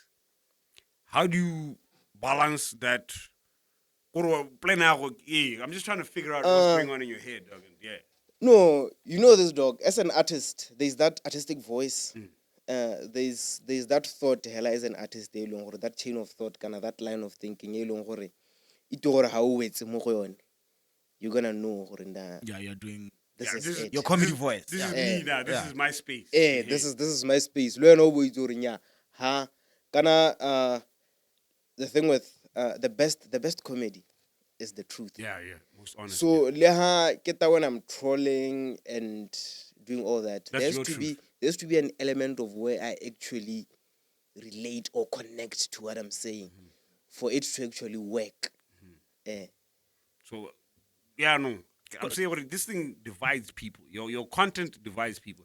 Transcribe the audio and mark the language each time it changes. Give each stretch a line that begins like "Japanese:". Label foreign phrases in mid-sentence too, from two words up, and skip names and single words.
English: How do you balance that? I'm just trying to figure out what's going on in your head, dog. Yeah. no, you know this dog as an artist there's that artistic voice. There's that thought hela as an artist
Tswana: e leng gore
English: that chain of thought kana that line of thinking
Tswana: e leng gore ite gore ha o wetse mo go yone
English: you're gonna know
Tswana: gore nda
English: Yeah, you're doing this is it. your comedy voice. This is me now. This is my space. This is my space.
Tswana: Le wena o bo itse gore nya ha kana
English: the thing with the best comedy is the truth. Yeah. Most honest. So
Tswana: le ha ke ta
English: when I'm trolling and doing all that, That's there has to be an element of where I actually relate or connect to what I'm saying for it to actually work. So, yeah, no. I'm saying this thing divides people. Your content divides people.